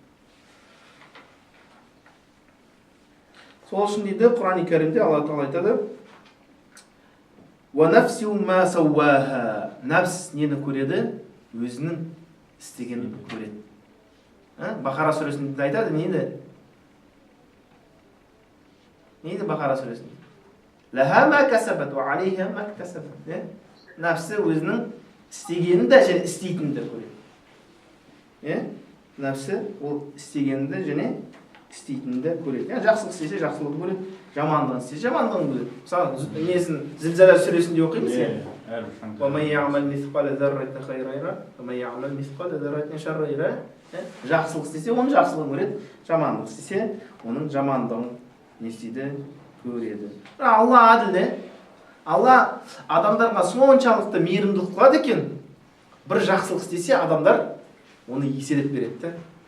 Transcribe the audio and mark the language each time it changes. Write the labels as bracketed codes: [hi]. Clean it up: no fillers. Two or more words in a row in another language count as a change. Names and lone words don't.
[kk] Сол үшін дейді, Құран-ы Кәрімде Алла Тағала айтады: [ar] "ونفس وما سواها". [kk] Нәпс нені көреді? Өзінің істегенін көреді. Бақара сүресінде айтады, нейді? Нейді Бақара сүресінде? [ar] "لها ما كسبت وعليها ما كسبت". [kk] Нәпсі өзінің істегенін де және істейтінін де көреді. Нәпсі ол істегенді және істейтінді көреді. Жақсылық істесе жақсылықты көреді, жамандығын істесе жамандығын көреді. Мысалы, несін Зілзала сүресінде оқимыз. [ar] وَمَنْ يَعْمَلْ مِثْقَالَ ذَرَّةٍ خَيْرًا يَرَهُ وَمَنْ يَعْمَلْ مِثْقَالَ ذَرَّةٍ شَرًّا يَرَهُ. [kk] Жақсылық істесе, оның жақсылығын көреді, жамандық істесе, оның жамандығын не істейді? Көреді. Алла әділ. Алла адамдарға соншалықты мейірімділік қылады екен. Бір жақсылық істесе, адамдар оны еселеп береді.